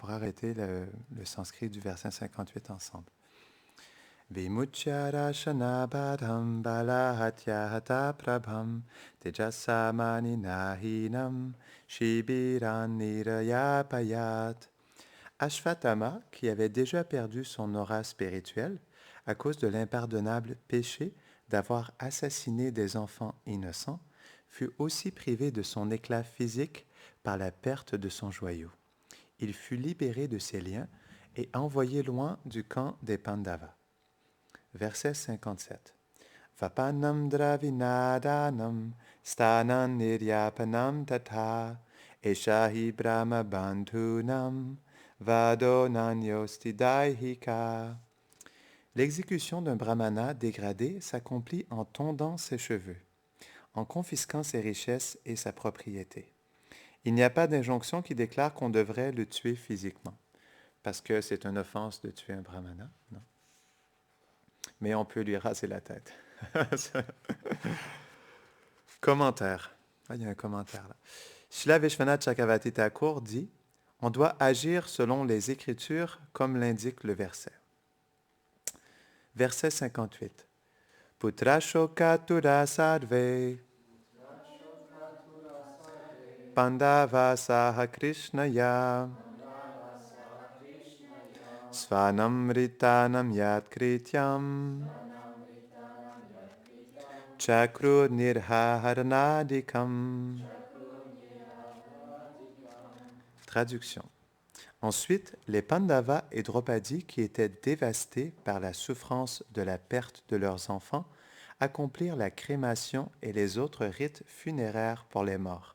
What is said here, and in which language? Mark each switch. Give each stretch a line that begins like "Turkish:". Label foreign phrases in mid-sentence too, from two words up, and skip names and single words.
French: pourra arrêter le sanskrit du verset 58 ensemble.
Sanskrit: Vimuchyarashanabadham balahatyahata prabham tejasamani nahinam shibiran nirayapayat.
French: Ashvatthama, qui avait déjà perdu son aura spirituelle à cause de l'impardonnable péché d'avoir assassiné des enfants innocents, fut aussi privé de son éclat physique par la perte de son joyau. Il fut libéré de ses liens et envoyé loin du camp des Pandavas. Verset 57.
Sanskrit: Vapanam dravinadanam stanam niryapanam tatha eshahi brahma bandhunam vado nanyosti daihika.
French: L'exécution d'un brahmana dégradé s'accomplit en tondant ses cheveux, en confisquant ses richesses et sa propriété. Il n'y a pas d'injonction qui déclare qu'on devrait le tuer physiquement, parce que c'est une offense de tuer un brahmana, non? Mais on peut lui raser la tête. Commentaire. Ah, il y a un commentaire là. Srila Vishwanath Chakravarti Thakur dit « On doit agir selon les Écritures comme l'indique le verset. » Verset 58.
Sanskrit: Putra shokatura sarve Pandava saha Krishnaya Svanam ritanam yat krityam Chakru nirhaharanadikam.
French: Traduction. Ensuite, les Pandavas et Draupadi, qui étaient dévastés par la souffrance de la perte de leurs enfants, accomplirent la crémation et les autres rites funéraires pour les morts.